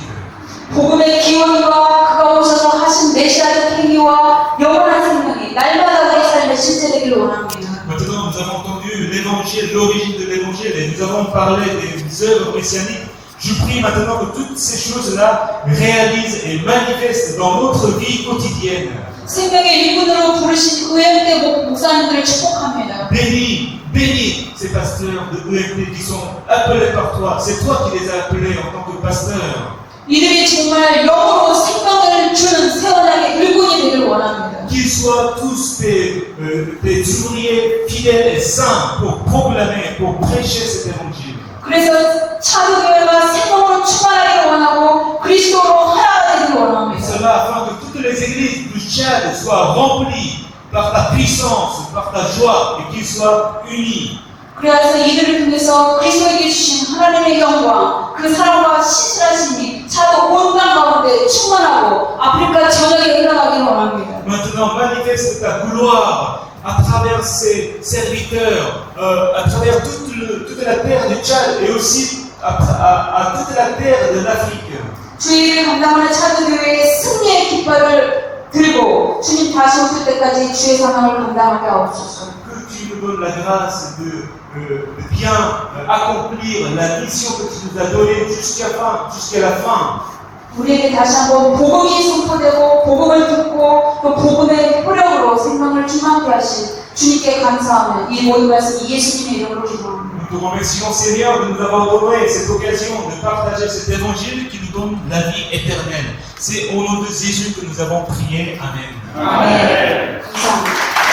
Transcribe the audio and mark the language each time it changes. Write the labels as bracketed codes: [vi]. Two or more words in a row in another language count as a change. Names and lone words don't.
[ko] 복음의 기원과 그가 오셔서 하신 메시아적 행위와 영원한 생명이 날마다 우리 삶에 실제되길 원합니다. [fr] Maintenant, nous avons entendu l'évangile, l'origine de l'évangile, et nous avons parlé des œuvres messianiques. Je prie maintenant que toutes ces choses-là réalisent et manifestent dans notre vie quotidienne. [ko] 생명의 일꾼으로 부르신 의형대 목사님들을 축복합니다. [fr] Bénis ces pasteurs de EMT qui sont appelés par toi. C'est toi qui les as appelés en tant que pasteurs. [ko] 이들이 정말 영으로 생명을 주는 세원하게 일꾼이 되길 원합니다. [fr] Qu'ils soient tous des ouvriers fidèles et saints pour proclamer, pour prêcher cet évangile. [ko] 그래서 차도교회가 생명으로 충만하기를 원하고 그리스도로 하나가 되길 원합니다. [fr] Cela afin que toutes les églises du Tchad soient remplies par ta puissance, par ta joie et qu'ils soient unis. [ko] 그래서 이들을 통해서 그리스도에게 주신 하나님의 영광, 그 사랑과 신실하심이 차도 온 땅 가운데 충만하고 아프리카 전역에 흘러가기를 원합니다. [fr] Maintenant, manifeste ta gloire à travers ces serviteurs, à travers toute la terre du Tchad et aussi à toute la terre de l'Afrique. [ko] 주의를 감당하는 차도교회의 승리의 깃발을 들고 주님 다시 오실 때까지 주의 사명을 감당하게 하옵소서. [fr] Que tu nous donnes la grâce de bien accomplir la mission que tu nous as donnée jusqu'à la fin. [ko] 우리에게 다시 한번 복음이 선포되고 복음을 듣고 또 복음의 효력으로 생명을 충만케 하신 주님께 감사하며 이 모든 말씀 예수님의 이름으로 기도합니다. [fr] Nous te remercions Seigneur de nous avoir donné cette occasion de partager cet évangile qui nous donne la vie éternelle. C'est au nom de Jésus que nous avons prié. Amen. [ko] 아멘. 감사합니다.